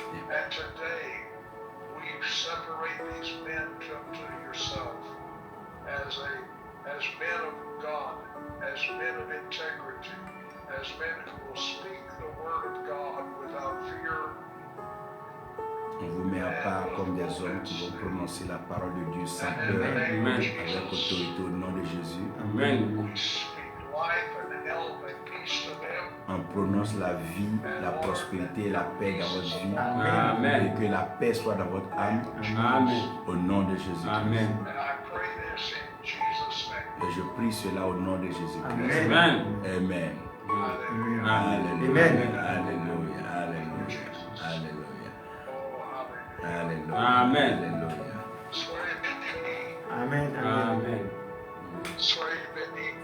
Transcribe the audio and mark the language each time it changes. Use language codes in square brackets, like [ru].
[en] And today, we separate these men to yourself as men of God, as men of integrity, as men who will speak the word of God without fear. [fr] On vous met à part comme des hommes qui vont prononcer la parole de Dieu sans peur, Amen. avec autorité au nom de Jésus. Amen. [en] We speak life and health and peace to them. [fr] On prononce la vie, la prospérité et la paix dans votre vie. Amen. Et que la paix soit dans votre âme. Amen. Au nom de Jésus. Amen. [en] And I pray this in Jesus' name. [fr] Et je prie cela au nom de Jésus. Amen. Amen. Amen. [en] Hallelujah. [fr] Alléluia. Amen. Alléluia. Alléluia. Alléluia. [en] Oh, hallelujah. Amen. [fr] Alléluia. Soyez bénis. Amen. Amen. Amen. Soyez bénis.